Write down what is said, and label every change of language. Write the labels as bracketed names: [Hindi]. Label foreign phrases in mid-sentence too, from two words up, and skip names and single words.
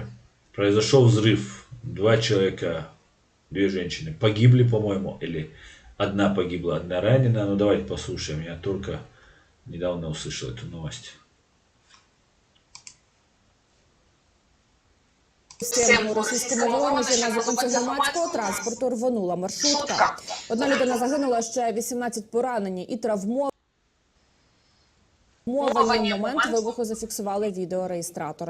[Russian] Произошел взрыв. 2 человека, 2 женщины погибли, по-моему, или одна погибла, одна ранена. Ну давайте послушаем. Я только недавно услышал эту новость. [Ukrainian] У російському Воронежі на зупинці громадського транспорту рвонула маршрутка. Одна людина загинула, ще 18 поранені і травмовані. Момент вибуху зафіксували відеореєстратори.